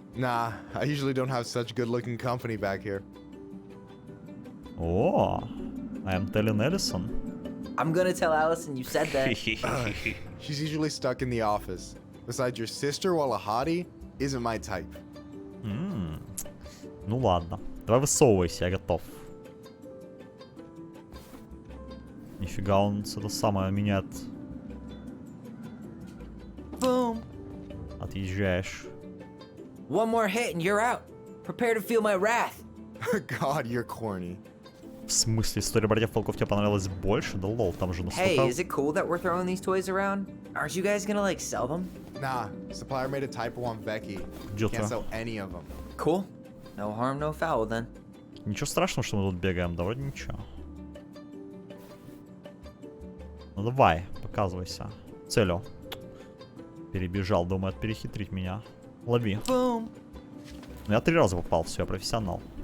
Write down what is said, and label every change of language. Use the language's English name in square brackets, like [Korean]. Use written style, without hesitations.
[English] Nah, I usually don't have such good-looking company back here. О, I am telling Ellison. I'm gonna tell Allison you said that. She's usually stuck in the office. Besides, your sister, while a hottie, isn't my type. [Russian] Ну ладно. Давай высовывайся, я готов. Нифига, он это самое меняет. [English] Boom. [Russian] Отъезжаешь. [English] One more hit and you're out. Prepare to feel my wrath. God, you're corny. [Russian] В смысле, история братьев Волков тебе понравилась больше? Да лол, там же настолько... [English] Hey, is it cool that we're throwing these toys around? Aren't you guys gonna, like, sell them? Nah, supplier made a typo on Vecchi. [Russian] Идёт, [English] Can't [Russian] а. [English] sell any of them. Cool. No harm, no foul, then. [Russian] Ничего страшного, что мы тут бегаем, да вроде ничего. Ну давай, показывайся. Целью. Перебежал, думает перехитрить меня. Лови. [English] Boom. [Russian] Ну я 3 раза попал, все, я профессионал.